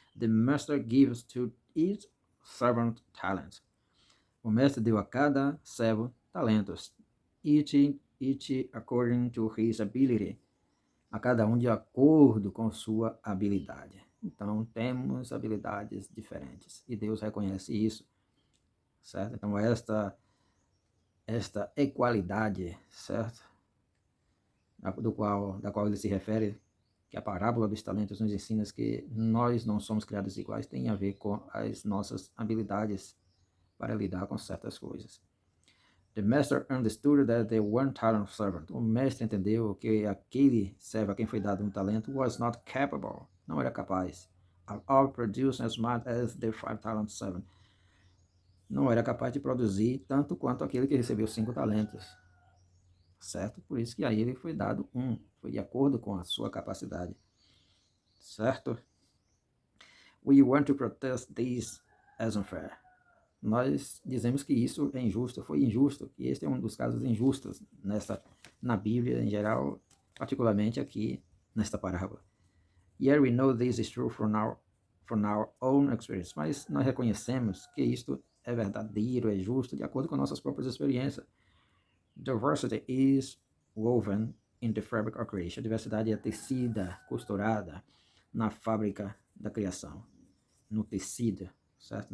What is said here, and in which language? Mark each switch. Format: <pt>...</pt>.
<en>The master gives to each servant talents.</en> <pt>O mestre deu a cada servo talentos,</pt> <en>each according to his ability,</en> <pt>a cada um de acordo com sua habilidade. Então, temos habilidades diferentes e Deus reconhece isso, certo? Então, esta equalidade, certo? Da qual ele se refere, que a parábola dos talentos nos ensina que nós não somos criados iguais, tem a ver com as nossas habilidades para lidar com certas coisas.</pt> <en>The master understood that the one talent servant.</en> <pt>O mestre entendeu que aquele servo a quem foi dado um talento</pt> <en>was not capable,</en> <pt>não era capaz,</pt> <en>of producing as much as the 5 talent servant,</en> <pt>não era capaz de produzir tanto quanto aquele que recebeu 5 talentos, certo? Por isso que a ele foi dado um, foi de acordo com a sua capacidade, certo?</pt> <en>We want to protest this as unfair.</en> <pt>Nós dizemos que isso é injusto, foi injusto, que este é um dos casos injustos na Bíblia em geral, particularmente aqui nesta parábola.</pt> <en>Yet we know this is true from our own experience.</en> <pt>Mas nós reconhecemos que isto é verdadeiro, é justo, de acordo com nossas próprias experiências.</pt> <en>Diversity is woven in the fabric of creation.</en> <pt>A diversidade é tecida, costurada na fábrica da criação, no tecido, certo?</pt>